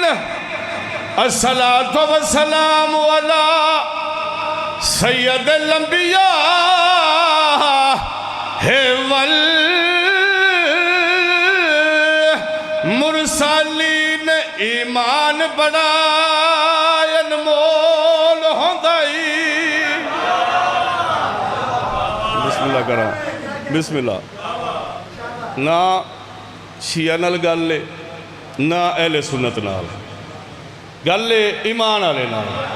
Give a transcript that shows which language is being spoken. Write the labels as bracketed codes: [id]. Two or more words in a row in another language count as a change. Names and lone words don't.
[ar] الصلاة والسلام على سيد الأنبياء والمرسلين. [pa] ایمان بڑا انمول ہوندا ہی. بسم اللہ کرا. बिस्मिल्लाह। نہ شیعہ نال گل ہے، نہ اہلِ سنت نال گل ہے، ایمان والے نال.